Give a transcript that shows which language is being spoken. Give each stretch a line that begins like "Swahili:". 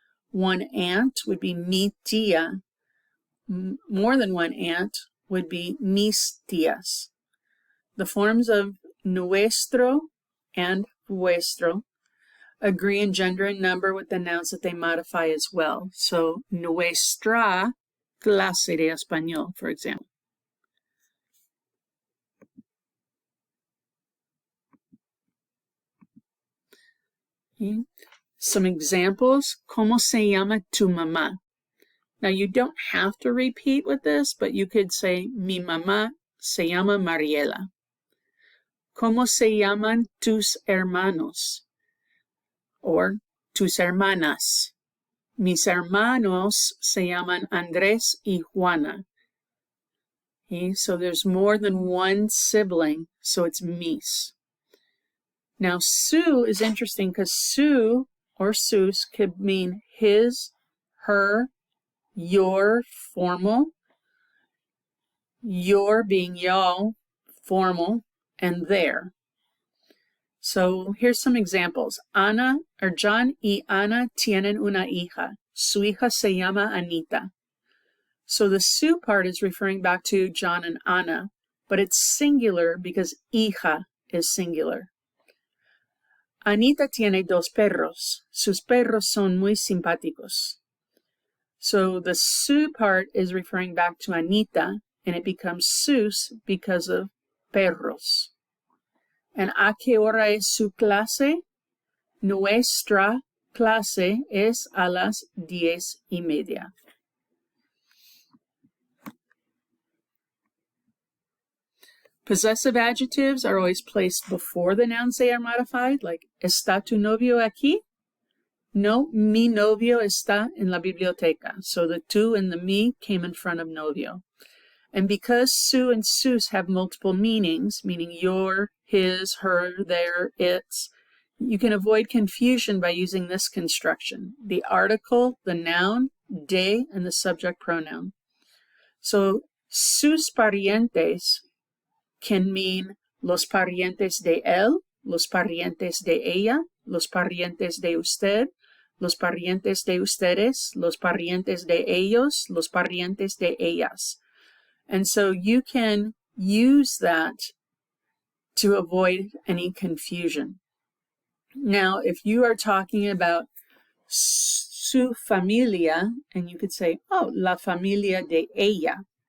English: One aunt would be
Spanish: mi tía.
English: More than one aunt would be
Spanish: mis tías.
English: The forms of nuestro and vuestro agree in gender and number with the nouns that they modify as well. So,
Spanish: nuestra clase de español,
English: for example. Okay. Some examples.
Spanish: ¿Cómo se llama tu mamá?
English: Now, you don't have to repeat with this, but you could say,
Spanish: mi mamá se llama Mariela. ¿Cómo se llaman tus hermanos?
English: Or
Spanish: tus hermanas. Mis hermanos se llaman Andrés y Juana.
English: Okay, so there's more than one sibling, so it's mis. Now, su is interesting because su or sus could mean his, her, your, formal, your being y'all, formal, and their. So here's some examples.
Spanish: John y Ana tienen una hija. Su hija se llama Anita.
English: So the su part is referring back to John and Ana, but it's singular because hija is singular.
Spanish: Anita tiene dos perros. Sus perros son muy simpáticos.
English: So the su part is referring back to Anita, and it becomes sus because of perros. And
Spanish: ¿a qué hora es su clase? Nuestra clase es a las 10:30.
English: Possessive adjectives are always placed before the nouns they are modified, like
Spanish: ¿está tu novio aquí? No, mi novio está en la biblioteca.
English: So the tu and the mi came in front of novio. And because su and sus have multiple meanings, meaning your, his, her, their, its, you can avoid confusion by using this construction. The article, the noun, de, and the subject pronoun. So
Spanish: sus parientes
English: can mean
Spanish: los parientes de él, los parientes de ella, los parientes de usted, los parientes de ustedes, los parientes de ellos, los parientes de ellas.
English: And so you can use that to avoid any confusion. Now, if you are talking about
Spanish: su familia,
English: and you could say, oh,
Spanish: la familia de ella.